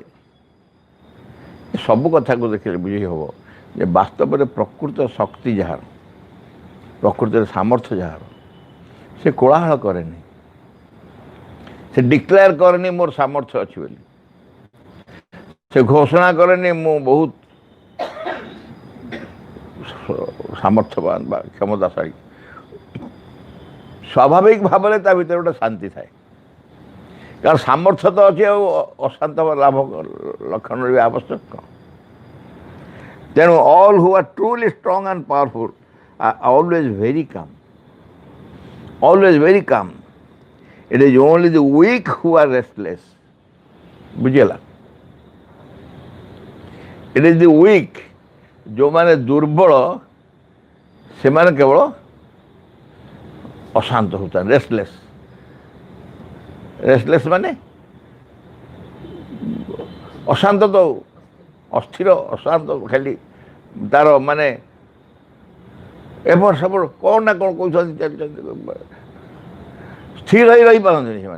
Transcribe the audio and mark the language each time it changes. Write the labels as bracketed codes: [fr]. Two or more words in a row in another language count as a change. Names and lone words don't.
[or] ସବୁ କଥାକୁ ଦେଖିଲେ ବୁଝି ହେବ ଯେ ବାସ୍ତବରେ ପ୍ରକୃତ ଶକ୍ତି ଯାହାର, ପ୍ରକୃତରେ ସାମର୍ଥ୍ୟ ଯାହାର, ସେ କୋଳାହଳ କରେନି, ସେ ଡିକ୍ଲେୟାର କରେନି ମୋର ସାମର୍ଥ୍ୟ ଅଛି ବୋଲି, ସେ ଘୋଷଣା କରେନି ମୁଁ ବହୁତ ସାମର୍ଥ୍ୟବାନ ବା କ୍ଷମତାଶାଳୀ। ସ୍ୱାଭାବିକ ଭାବରେ ତା ଭିତରେ ଗୋଟେ ଶାନ୍ତି ଥାଏ, କାରଣ ସାମର୍ଥ୍ୟ ତ ଅଛି, ଆଉ ଅଶାନ୍ତ ଲାଭ ଲକ୍ଷଣ ବି ଆବଶ୍ୟକ। [en] ତେଣୁ all who are truly strong and powerful are always very calm. It is only the weak who are restless. ବୁଝିଗଲା? It is the weak, [or] ଯେଉଁମାନେ ଦୁର୍ବଳ ସେମାନେ କେବଳ ଅଶାନ୍ତ ହେଉଛନ୍ତି, ରେଷ୍ଟଲେସ୍ ମାନେ ଅଶାନ୍ତ, ତ ଅସ୍ଥିର, ଅଶାନ୍ତ, ଖାଲି ତାର ମାନେ ଏପଟ ସେପଟ କ'ଣ ନା କ'ଣ କହୁଛନ୍ତି, ଚାଲିଛନ୍ତି, ସ୍ଥିର ହେଇ ରହିପାରନ୍ତିନି ସେମାନେ।